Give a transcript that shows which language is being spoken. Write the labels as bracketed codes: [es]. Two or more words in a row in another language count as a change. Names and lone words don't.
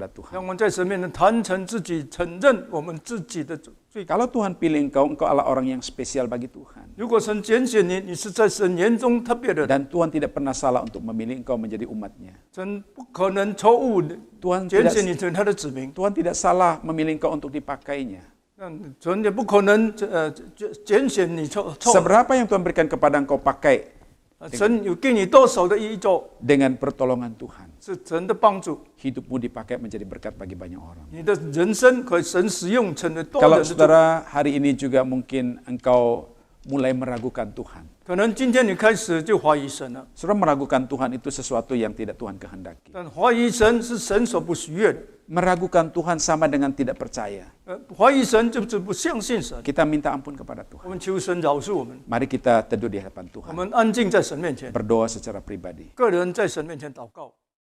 [zh] 让 [id] Tuhan. [zh] 我们在神面前坦诚自己，承认我们自己的罪。 [id] Kalau Tuhan pilih engkau, engkau adalah orang yang spesial bagi Tuhan. [zh] 如果神拣选你，你是在神眼中特别的人， [id] Dan Tuhan tidak pernah salah untuk memilih engkau menjadi umatnya. [zh] 神不可能错误 [id] Tuhan [zh] 拣 [id] tidak, [zh] 选你成为他的子民。 [id] Tuhan tidak salah memilih engkau untuk dipakainya. [zh] 那神也不可能拣选你错。 [id] Seberapa yang Tuhan berikan kepada engkau pakai [zh] 神有给你多少的依照， [id] dengan pertolongan Tuhan. [zh] 是神的帮助。 [id] Hidupmu dipakai menjadi berkat bagi banyak orang. [zh] 你的人生可以神使用成为多 [id] Kalau [zh] 人的祝福。 [id] saudara hari ini juga mungkin engkau mulai meragukan Tuhan. [zh] 可能今天你开始就怀疑神了， [id] Saudara meragukan Tuhan itu sesuatu yang tidak Tuhan kehendaki. [zh] 但怀疑神是神所不喜悦的。 [id] Meragukan Tuhan sama dengan tidak percaya. [zh] 怀疑神就是不相信神。 [id] Kita minta ampun kepada [zh] 我 [id] Tuhan. [zh] 们求神饶恕我们， [id] Mari kita teduh di hadapan [zh] 我 [id] Tuhan. [zh] 们安静在神面前， [id] Berdoa secara pribadi. [zh] 个人在神面前祷告。